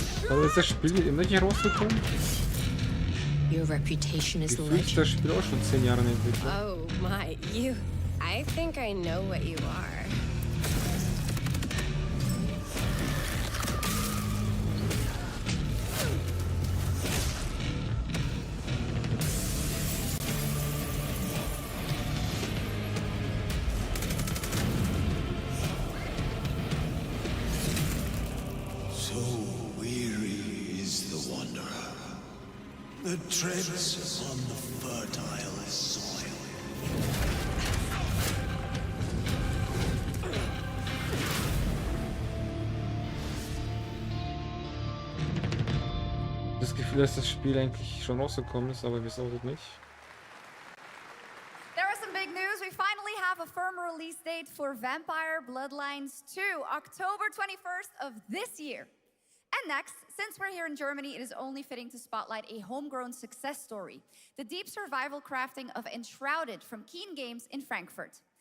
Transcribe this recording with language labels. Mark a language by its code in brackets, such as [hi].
[de] Aber ist das Spiel immer nicht rausgekommen? [en] Your reputation is [de] Gefühlt ist das Spiel auch schon 10 Jahre in Entwicklung. [en] Oh my, I think I know what you are. The treads on the fertile soil. [de] Das Gefühl, dass das Spiel eigentlich schon rausgekommen ist, aber wir wissen auch nicht. [en] There is some big news. We finally have a firm release date for Vampire Bloodlines 2, October 21st of this year. And next, since we're here in Germany, it is only fitting to spotlight a homegrown success story, the deep survival crafting of Enshrouded from Keen Games in Frankfurt.